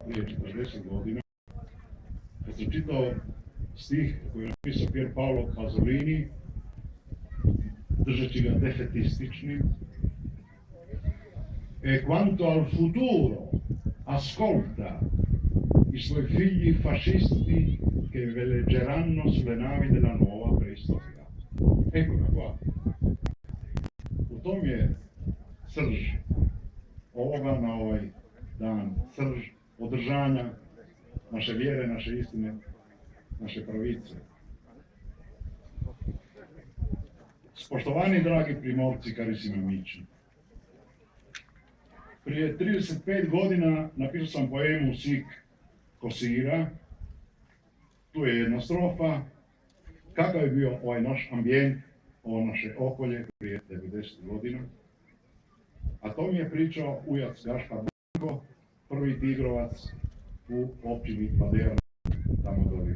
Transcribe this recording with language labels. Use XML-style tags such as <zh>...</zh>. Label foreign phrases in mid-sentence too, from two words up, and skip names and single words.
<hr>prije 40 godina, kad sam čitao stih koji je napisao Pier Paolo Pasolini, držeći ga defetističnim.</hr> <it>E quanto al futuro, ascolta i suoi figli fascisti che veleggeranno sulle navi della nuova preistoria. Eccola qua.</it> <hr>U tom je srž ovoga na ovaj dan, srž održanja naše vjere, naše istine, naše pravice.</hr> <sl>Spoštovani dragi primorci,</sl> <it>carissimi amici,</it> <hr>prije 35 godina napisao sam poemu Sik Kosira. Tu je jedna strofa. Kakav je bio ovaj naš ambijent, ovo naše okolje prije 90 godina. A to mi je pričao ujac Gašpar Banko, prvi tigrovac u općini Badera, tamo doli.</hr>